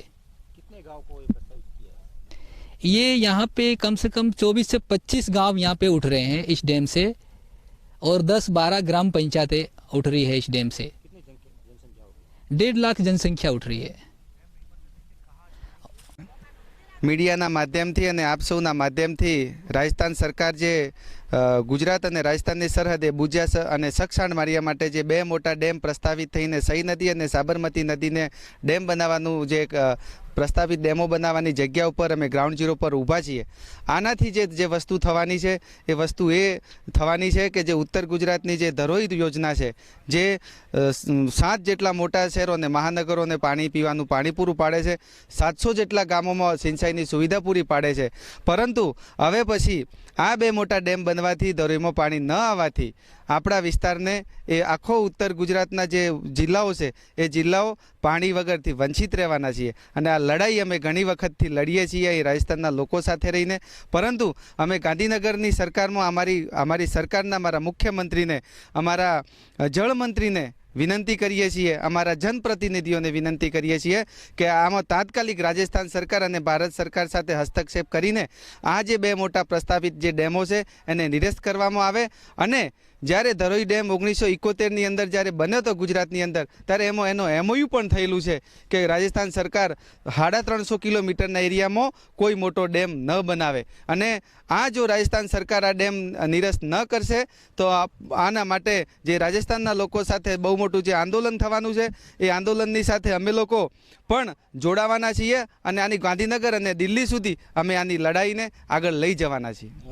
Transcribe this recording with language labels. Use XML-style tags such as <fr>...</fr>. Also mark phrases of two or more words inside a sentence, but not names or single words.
<hi>कितने गांव को प्रस्तावित किया है? ये यहाँ पे कम से कम 24 से 25 गांव यहाँ पे उठ रहे हैं इस डैम से. और 10-12 ग्राम पंचायतें उठ रही है इस डैम से. कितनी जनसंख्या होगी? 1.5 लाख जनसंख्या उठ रही है.</hi> <gu>મીડિયાના માધ્યમથી અને આપ સૌના માધ્યમથી રાજસ્થાન સરકાર જે ગુજરાત અને રાજસ્થાનની સરહદે બુજાસ અને સક્સાણ મારિયા માટે જે 2 મોટા ડેમ પ્રસ્તાવિત થઈને સઈ નદી અને સાબરમતી નદીને ડેમ બનાવવાનું જે પ્રસ્તાવિત ડેમો બનાવવાની જગ્યા પર અમે</gu> <en>ground zero</en> <gu>પર ઊભા છીએ. આનાથી જે વસ્તુ થવાની છે એ વસ્તુ એ થવાની છે કે જે ઉત્તર ગુજરાતની જે ધરોઈ યોજના છે, જે 7 જેટલા મોટા શહેરોને મહાનગરોને પાણી પીવાનું પાણી પૂરું પાડે છે, 700 જેટલા ગામોમાં સિંચાઈની સુવિધા પૂરી પાડે છે. પરંતુ હવે પછી આ 2 મોટા ડેમ બનવાથી ધરોઈમાં પાણી ન આવવાથી આપણા વિસ્તારને એ આખો ઉત્તર ગુજરાતના જે જિલ્લાઓ છે એ જિલ્લાઓ પાણી વગરથી વંચિત રહેવાના છીએ. અને આ લડાઈ અમે ઘણી વખતથી લડીએ છીએ એ રાજસ્થાનના લોકો સાથે રહીને. પરંતુ અમે ગાંધીનગરની સરકારમાં અમારી સરકારના અમારા મુખ્યમંત્રીને, અમારા જળમંત્રીને વિનંતી કરીએ છીએ, અમારા જનપ્રતિનિધિઓને વિનંતી કરીએ છીએ કે આમાં તાત્કાલિક રાજસ્થાન સરકાર અને ભારત સરકાર સાથે હસ્તક્ષેપ કરીને આ જે 2 મોટા પ્રસ્તાવિત જે ડેમો છે એને નિરસ્ત કરવામાં આવે. अने જ્યારે ધરોઈ ડેમ 1971ની અંદર જ્યારે બન્યો હતો ગુજરાતની અંદર, ત્યારે એનો એમઓયુ પણ થયેલું છે કે રાજસ્થાન સરકાર 350 કિલોમીટરના એરિયામાં કોઈ મોટો ડેમ ન બનાવે. અને આ જો રાજસ્થાન સરકાર આ ડેમ નિરસ્ત ન કરશે તો આના માટે જે રાજસ્થાનના લોકો સાથે બહુ મોટું જે આંદોલન થવાનું છે એ આંદોલનની સાથે અમે લોકો પણ જોડાવાના છીએ અને આની ગાંધીનગર અને દિલ્હી સુધી અમે આની લડાઈને આગળ લઈ જવાના છીએ.</gu>